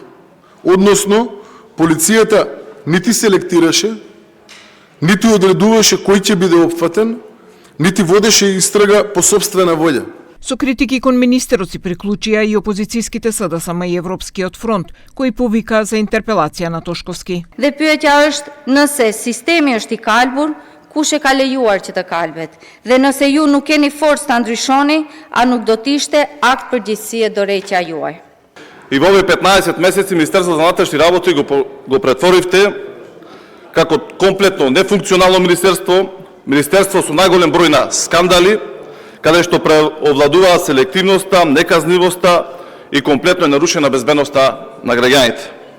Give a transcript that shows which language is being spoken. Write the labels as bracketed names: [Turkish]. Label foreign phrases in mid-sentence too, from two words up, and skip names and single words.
[Macedonian] Односно, полицијата нити селектираше, нити одредуваше кој ќе биде опфатен, нити водеше истрага по сопствена волја. Со критики кон министерот си приклучија и опозицијските СДСМ и Европскиот фронт, кој повика за интерпелација на Тошковски. [Albanian] Dhe pyetja është nëse sistemi është i kalbur, kush e ka lejuar që të kalbet? Dhe nëse ju nuk keni forcë ta ndryshoni, a nuk do të ishte akt përgjegjësie dorëqja juaj? [Macedonian] И во овие 15 месеци Министерството за внатрешни работи го претворивте како комплетно нефункционално министерство со најголем број на скандали, каде што преовладуваа селективноста, неказнивоста и комплетно е нарушена безбедноста на граѓаните.